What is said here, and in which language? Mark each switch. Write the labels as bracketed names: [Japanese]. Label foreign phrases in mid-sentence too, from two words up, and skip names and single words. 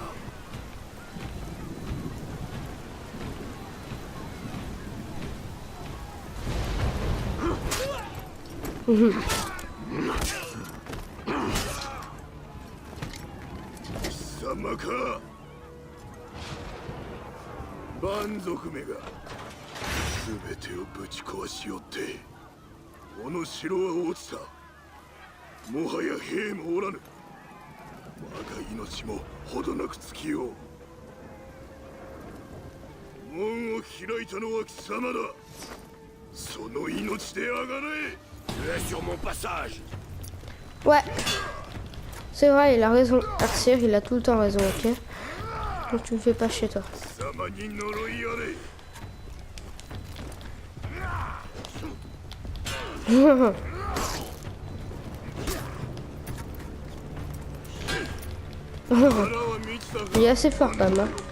[Japanese] Samaka! Banzoku めが全てをぶち壊しよって、この城は落ちた。もはや兵もおらぬ。我が命もほどなく尽きよう。門を開いたのは貴様だ。その命であがれ。 [French] sur mon passage. Ouais. C'est vrai, il a raison. Arthur, il a tout le temps raison, ok? Donc tu me fais pas chez toi. Il est assez fort quand même.